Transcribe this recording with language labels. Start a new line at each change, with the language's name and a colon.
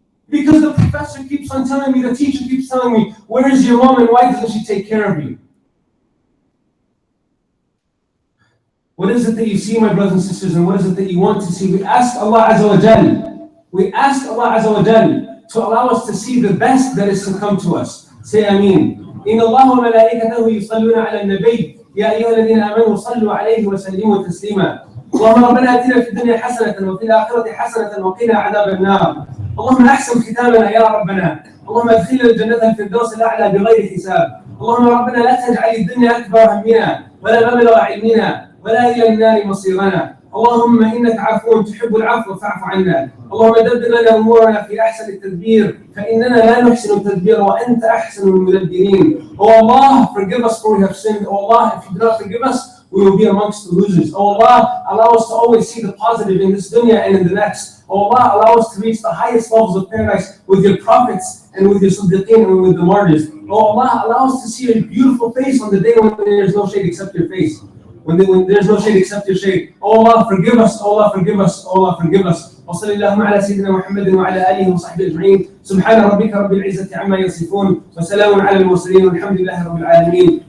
English: Because the professor keeps on telling me, the teacher keeps telling me, where is your mom and why doesn't she take care of you? What is it that you see, my brothers and sisters, and what is it that you want to see? We ask Allah Azza wa Jal. We ask Allah Azza wa Jal to allow us to see the best that is to come to us. Say Ameen.
Arabic: إن الله وملائكته يصلون على النبي يا أيها الذين آمنوا صلوا عليه وسلموا تسليما اللهم ربنا آتنا في الدنيا حسنة وفي الآخرة حسنة وقنا عذاب النار اللهم أحسن ختامنا يا ربنا. اللهم ادخلنا الجنة الفردوس الأعلى بغير حساب. اللهم ربنا لا تجعل الدنيا أكبر همنا ولا مبلغ علمنا ولا إلى النار مصيرنا. اللهم إنك عفو تحب العفو فاعف عنا. اللهم دبر لنا أمورنا في أحسن التدبير فإننا لا نحسن التدبير وأنت أحسن المدبرين.
English: Oh Allah, forgive us for we have sinned. Oh Allah, if you do not forgive us, we will be amongst the losers. Oh Allah, allow us to always see the positive in this dunya and in the next. Oh Allah, allow us to reach the highest levels of paradise with your prophets and with your siddiqeen and with the martyrs. Oh Allah, allow us to see your beautiful face on the day when there is no shade except your face. When there's no shade except your shade. Oh Allah, forgive us. Oh Allah, forgive us. Oh Allah, forgive us.
Arabic: وصلى اللهم على سيدنا محمد وعلى آله وصحبه أجمعين. سبحان ربك رب العزة عما يصفون وسلام على المرسلين والحمد لله رب العالمين.